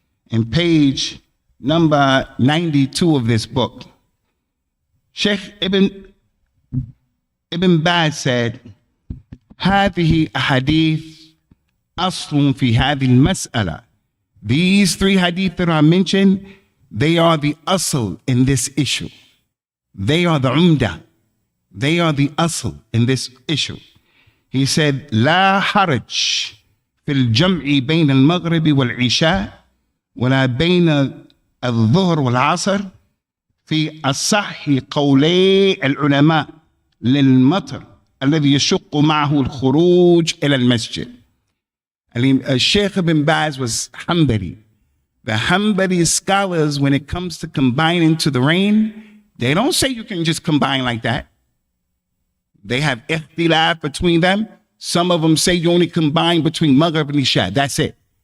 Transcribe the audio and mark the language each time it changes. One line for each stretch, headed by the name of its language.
English: In page number 92 of this book, Sheikh Ibn Baz said,
Arabic: هذه أحاديث أصل في هذه المسألة.
English: These three hadith that are mentioned, they are the asl in this issue. They are the umdah. They are the asl in this issue. He said,
Arabic: لا حرج في الجمع بين المغرب والعشاء ولا بين الظهر والعصر في أصح قولي العلماء للمطر الذي يشق معه الخروج إلى المسجد.
English: Sheikh ibn Baz was Hanbali. The Hanbali scholars, when it comes to combining to the rain, they don't say you can just combine like that. They have ikhtilaf between them. Some of them say you only combine between Maghrib and Isha. That's it.